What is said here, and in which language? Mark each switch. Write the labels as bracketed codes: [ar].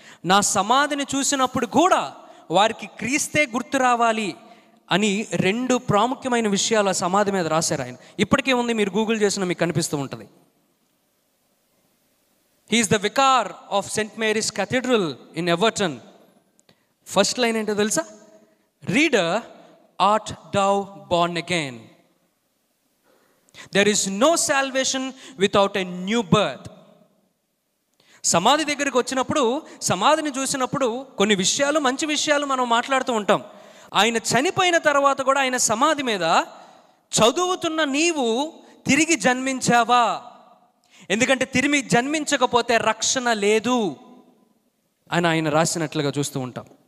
[te] నా సమాధిని చూసినప్పుడు కూడా వారికి క్రీస్తే గుర్తు రావాలి అని 2 ప్రాముఖ్యమైన విషయాలు ఆ సమాధి మీద రాశారు ఆయన. ఇప్పటికే ఉంది, మీరు గూగుల్ చేసినా మీకు కనిపిస్తూ ఉంటుంది. [en] He's the vicar of Saint Mary's cathedral in Everton. [te] First line ఏంటో తెలుసా? [en] Reader, art thou born again? There is no salvation without a new birth. [te] సమాధి దగ్గరికి వచ్చినప్పుడు, సమాధిని చూసినప్పుడు కొన్ని విషయాలు, మంచి విషయాలు మనం మాట్లాడుతూ ఉంటాం. ఆయన చనిపోయిన తర్వాత కూడా ఆయన సమాధి మీద చదువుతున్న నీవు తిరిగి జన్మించావా? ఎందుకంటే తిరిగి జన్మించకపోతే రక్షణ లేదు అని ఆయన రాసినట్లుగా చూస్తూ ఉంటాం.